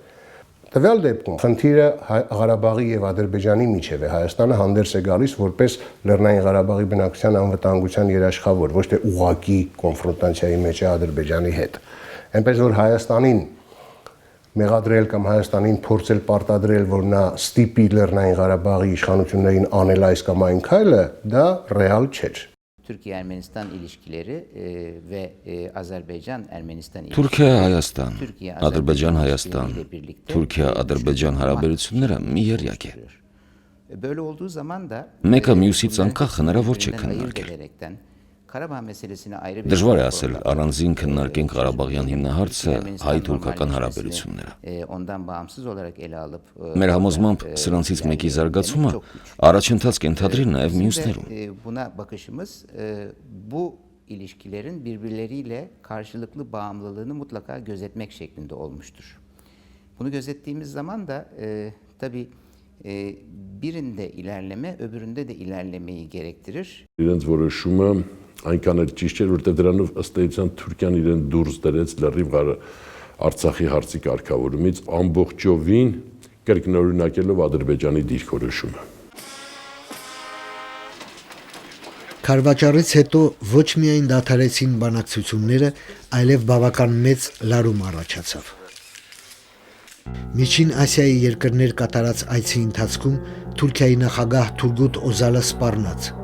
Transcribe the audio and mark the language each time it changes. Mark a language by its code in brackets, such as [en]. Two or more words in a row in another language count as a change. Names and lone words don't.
[hy] Տվյալ դեպքում խնդիրը Ղարաբաղի եւ Ադրբեջանի միջև է, Հայաստանը հանդերձ է գալիս որպես Լեռնային Ղարաբաղի բնակչության անվտանգության երաշխավոր, ոչ թե ուղղակի կոնֆրոնտացիայի մեջ է Ադրբեջանի հետ։ Այնպես որ Հայաստանին մեղադրել կամ Հայաստանին փորձել պարտադրել, որ նա ստիպի Լեռնային Ղարաբաղի իշխանություններին անել այս կամ այն քայլը, դա ռեալ չէր։ [tr] Türkiye-Ermenistan ilişkileri ve Azerbaycan-Ermenistan ilişkileri. [hy] Թուրքիա-Հայաստան, Ադրբեջան-Հայաստան, Թուրքիա-Ադրբեջան հարաբերությունները մի երյակ է։ [tr] Böyle olduğu zaman da [hy] Մեկը մյուսից անկախ հնարավոր չէ քննարկել։ [tr] Karabağ meselesini ayrı bir [hy] Դժվար է ասել առանձին քննարկենք Ղարաբաղյան հիմնահարցը հայ-թուրքական հարաբերությունները։ [tr] ondan bağımsız olarak ele alıp [hy] Մեր համոզմամբ սրանցից մեկի զարգացումը առաջընթաց կենթադրի նաև մյուսներում։ [tr] Buna bakışımız bu ilişkilerin birbirleriyle karşılıklı bağımlılığını mutlaka gözetmek şeklinde olmuştur. Bunu gözettiğimiz zaman da tabii birinde ilerleme, öbüründe de ilerlemeyi gerektirir. [hy] Իրենց որոշումը այնքան էլ ճիշտ չէր, որտեղ դրանով ըստ էության Թուրքիան իրեն դուրս դրեց լրիվ Արցախի հարցի կարգավորումից ամբողջովին կրկնօրինակելով Ադրբեջանի դիրքորոշումը։ Քարվաճառից հետո ոչ միայն դադարեցին բանակցությունները, այլև բավական մեծ լարում առաջացավ։ Միջին Ասիայի երկրներ կատարած այցի ընթացքում Թուրքիայի նախագահ Թուրգուտ Օզալը սպառնաց։